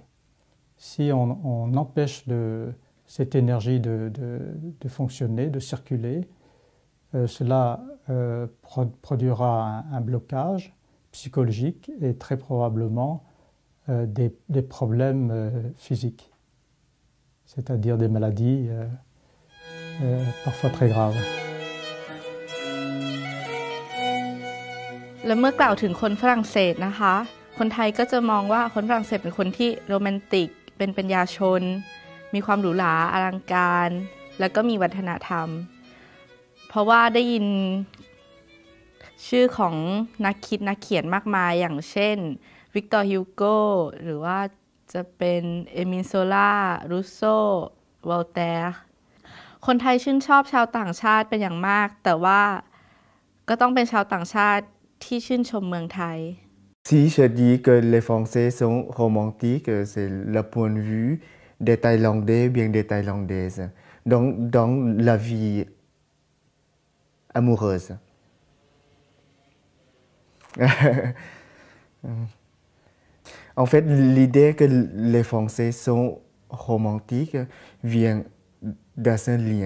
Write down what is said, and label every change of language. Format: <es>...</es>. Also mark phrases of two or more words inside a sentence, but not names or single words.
<fr>Si on empêche cette énergie de fonctionner, de circuler, cela produira un blocage psychologique et très probablement des problèmes physiques, c'est-à-dire des maladies parfois très graves.</fr> <th>แล้วเมื่อกล่าวถึงคนฝรั่งเศสนะคะคนไทยก็จะมองว่าคนฝรั่งเศสเป็นคนที่โรแมนติกเป็น ปัญญาชนมีความหรูหราอลังการแล้วก็มีวัฒนธรรมเพราะว่าได้ยินชื่อของนักคิดนักเขียนมากมายอย่างเช่นวิกตอร์ฮิวโกหรือว่าจะเป็นเอมิล โซล่า รูโซ วอลแตร์คนไทยชื่นชอบชาวต่างชาติเป็นอย่างมากแต่ว่าก็ต้องเป็นชาวต่างชาติที่ชื่นชมเมืองไทย</th> <fr>Si je dis que les Français sont romantiques, c'est le point de vue des Thaïlandais, bien des Thaïlandaises, dans la vie amoureuse. En fait, l'idée que les Français sont romantiques vient d'un lien.</fr>